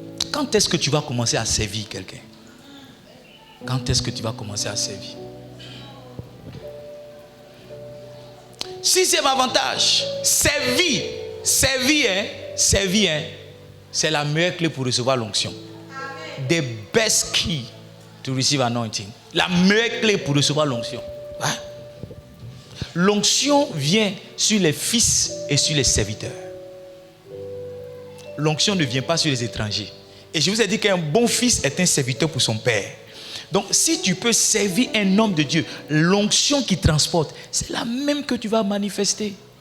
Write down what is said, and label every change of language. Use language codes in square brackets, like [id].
[fr] Quand est-ce que tu vas commencer à servir quelqu'un? Quand est-ce que tu vas commencer à servir? 6e avantage, servir, c'est la meilleure clé pour recevoir l'onction. [en] The best key to receive anointing. [fr] La meilleure clé pour recevoir l'onction. Ouais. L'onction vient sur les fils et sur les serviteurs. L'onction ne vient pas sur les étrangers. Et je vous ai dit qu'un bon fils est un serviteur pour son père. Donc, si tu peux servir un homme de Dieu, l'onction qui transporte, c'est la même que tu vas manifester.